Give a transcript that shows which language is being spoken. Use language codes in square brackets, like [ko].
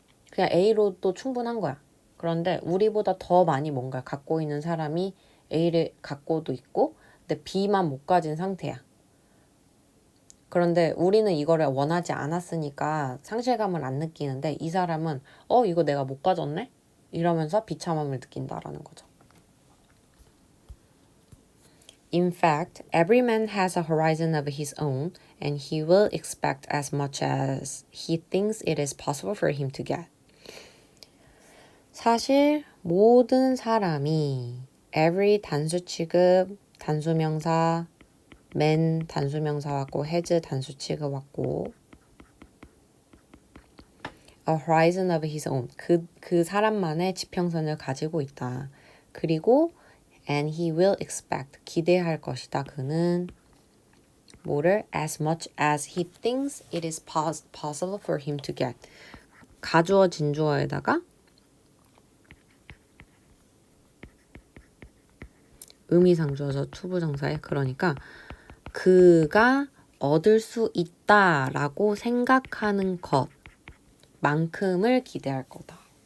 [ko] 그냥 A로도 충분한 거야. 그런데 우리보다 더 많이 뭔가를 갖고 있는 사람이 A를 갖고도 있고 근데 B만 못 가진 상태야. 그런데 우리는 이거를 원하지 않았으니까 상실감을 안 느끼는데 이 사람은 이거 내가 못 가졌네? 이러면서 비참함을 느낀다라는 거죠. [en] In fact, every man has a horizon of his own and he will expect as much as he thinks it is possible for him to get. [ko] 사실 모든 사람이 every 단수 취급, 단수명사, man 단수명사 왔고 has 단수 취급 왔고 [en] a horizon of his own [ko] 그 사람만의 지평선을 가지고 있다. 그리고 [en] and he will expect [ko] 기대할 것이다. 그는 뭐를 [en] as much as he thinks it is possible for him to get [ko] 가주어 진주어에다가 의미상주어서 투부정사에 그러니까 그가 얻을 수 있다라고 생각하는 것만큼을 기대할 거다.